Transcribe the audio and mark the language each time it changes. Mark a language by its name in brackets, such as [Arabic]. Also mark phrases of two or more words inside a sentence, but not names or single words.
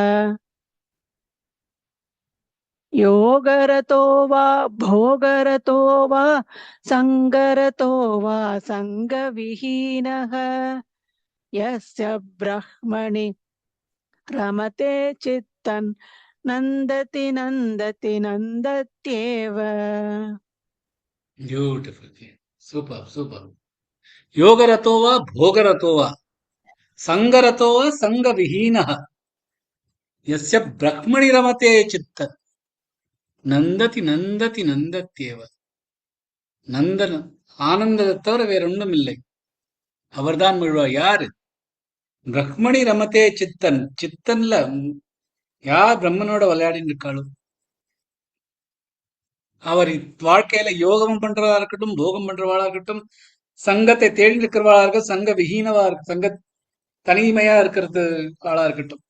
[Sanskrit] योगरतो वा भोगरतो वा सङ्गरतो वा सङ्गविहीनः यस्य ब्रह्मणि रमते चित्तं नन्दति नन्दति नन्दत्येव [English] Beautiful. Super, super. [Sanskrit] योगरतो वा भोगरतो वा सङ्गरतो वा सङ्गविहीनः यस्य ब्रह्मणि रमते चित्तं नन्दति नन्दति नन्दत्येव. [Tamil] நந்தன் ஆனந்தத்தை தவிர வேற ஒன்றும் இல்லை. அவர்தான் முழுவார். யாரு? [Sanskrit] ब्रह्मणि रमते चित्तं. [Tamil] சித்தன்ல யார் பிரம்மனோட விளையாடின்னு இருக்காளோ அவர் வாழ்க்கையில யோகமும் பண்றதா இருக்கட்டும், போகம் பண்றவாளா இருக்கட்டும், சங்கத்தை தேடி இருக்கிறவாளா இருக்கட்டும், சங்க விஹீனவா இருக்கு, சங்க தனிமையா இருக்கிறது ஆளா இருக்கட்டும்.